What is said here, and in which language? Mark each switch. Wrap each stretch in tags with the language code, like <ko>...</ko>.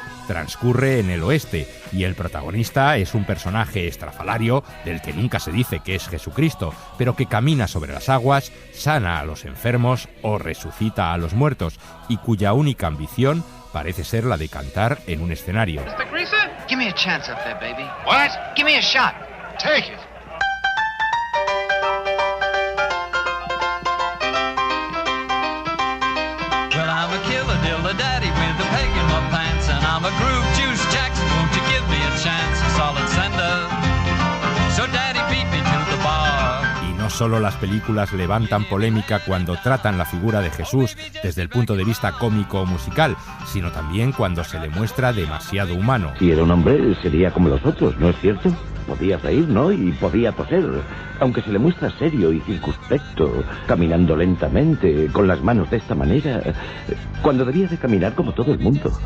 <es>Transcurre en el oeste y el protagonista es un personaje estrafalario del que nunca se dice que es Jesucristo, pero que camina sobre las aguas, sana a los enfermos o resucita a los muertos y cuya única ambición parece ser la de cantar en un escenario.</es> <en>Mr. Greaser, give me a chance up there, baby. What? Give me a shot. Take it. Well, I'm a killer dilla daddy with a peg in my pants, and I'm a groove juice Jackson. Won't you give me a chance? A solid sender. So daddy beat me to the bar.</en> <es>No solo las películas levantan polémica cuando tratan la figura de Jesús desde el punto de vista cómico o musical, sino también cuando se le muestra demasiado humano. Si era un hombre, sería como los otros, ¿no es cierto? Podía reír, ¿no? Y podía toser. Aunque se le muestra serio y circunspecto, caminando lentamente, con las manos de esta manera, cuando debía de caminar como todo el mundo.</es>